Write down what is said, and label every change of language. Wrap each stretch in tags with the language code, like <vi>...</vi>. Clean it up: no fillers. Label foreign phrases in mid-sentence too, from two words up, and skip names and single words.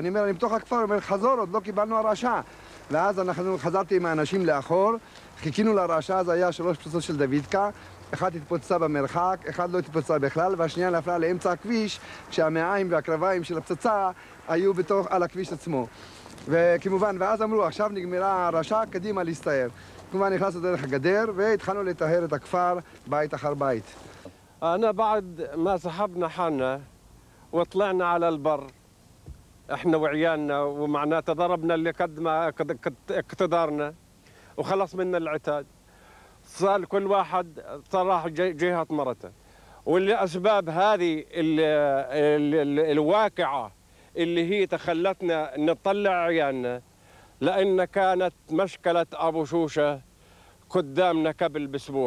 <he>אני אומר, אני בתוך הכפר, אומר, חזור, עוד לא קיבלנו הרעשה. ואז חזרתי עם האנשים לאחור, חיכינו להרעשה, אז היה 3 פצצות של דוידקה, אחת התפוצצה במרחק, אחד לא התפוצצה בכלל, והשנייה נפלה לאמצע הכביש, כשהמעיים והקרביים של הפצצה היו על הכביש עצמו. וכמובן, ואז אמרו, עכשיו נגמרה הרעשה, קדימה להסתער. כמובן נכנסנו דרך הגדר והתחלנו לטהר את הכפר בית אחר בית.</he> <ar>أنا بعد ما سحبنا حالنا وطلعنا على البر احنا وعيالنا ومعناته ضربنا اللي قد ما اقتدارنا وخلص منا العتاد. صار كل واحد صراح جهة مرته، واللي أسباب هذه الواقعة اللي هي تخلتنا نطلع عيالنا، لأن كانت مشكلة أبو شوشة قدامنا قبل بأسبوع.</ar>